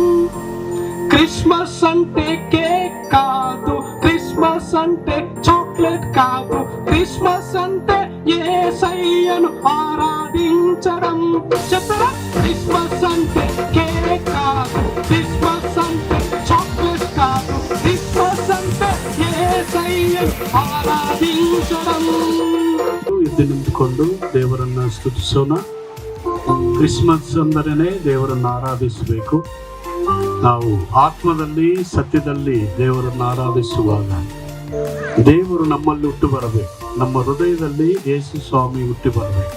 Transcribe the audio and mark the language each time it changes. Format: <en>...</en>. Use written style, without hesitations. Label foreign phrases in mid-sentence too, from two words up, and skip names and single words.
<te>క్రిస్మస్ అంటే కేక్ కాదు, క్రిస్మస్ అంటే చాక్లెట్ కాదు, క్రిస్మస్ అంటే యేసయ్యను ఆరాధించడం. చెప్పరా? క్రిస్మస్ అంటే కేక్ కాదు, క్రిస్మస్ అంటే చాక్లెట్ కాదు, క్రిస్మస్ అంటే యేసయ్యను ఆరాధించడం.</te> <kn>ಎದ್ದು ನಿಂತುಕೊಂಡು ದೇವರನ್ನ ಸ್ತುತಿಸೋಣ. ಕ್ರಿಸ್ಮಸ್ ಅಂದರೇನೆ ದೇವರನ್ನು ಆರಾಧಿಸಬೇಕು. ನಾವು ಆತ್ಮದಲ್ಲಿ ಸತ್ಯದಲ್ಲಿ ದೇವರನ್ನು ಆರಾಧಿಸುವಾಗ ದೇವರು ನಮ್ಮಲ್ಲಿ ಹುಟ್ಟಿ ಬರಬೇಕು. ನಮ್ಮ ಹೃದಯದಲ್ಲಿ ಯೇಸು ಸ್ವಾಮಿ ಹುಟ್ಟಿ ಬರಬೇಕು.</kn>